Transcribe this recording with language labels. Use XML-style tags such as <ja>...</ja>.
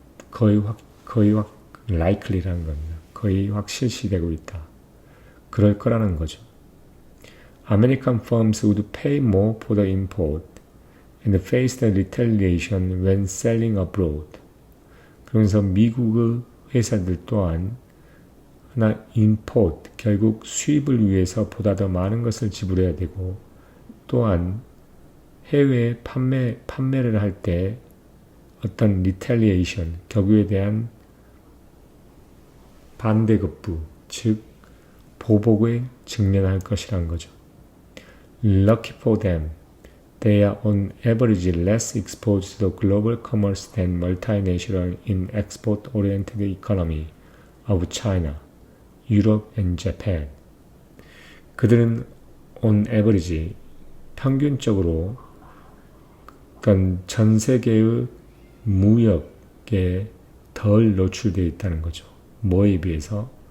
<ko>거의 likely라는 겁니다. 거의 확실시되고 있다. 그럴 거라는 거죠.</ko> <en>American firms would pay more for the import and face the retaliation when selling abroad.</en> <ko>그러면서 미국의 회사들 또한 import, 결국 수입을 위해서 보다 더 많은 것을 지불해야 되고 또한 해외에 판매를 할 때 어떤 retaliation, 격유에 대한 반대급부, 즉 보복에 직면할 것이란 거죠.</ko> <en>Lucky for them, they are on average less exposed to global commerce than multinational in export-oriented economy of China, Europe and Japan.</en> <ko>그들은 on average, 평균적으로 그러니까 전 세계의 무역에 덜 노출되어 있다는 거죠. 뭐에 비해서?</ko>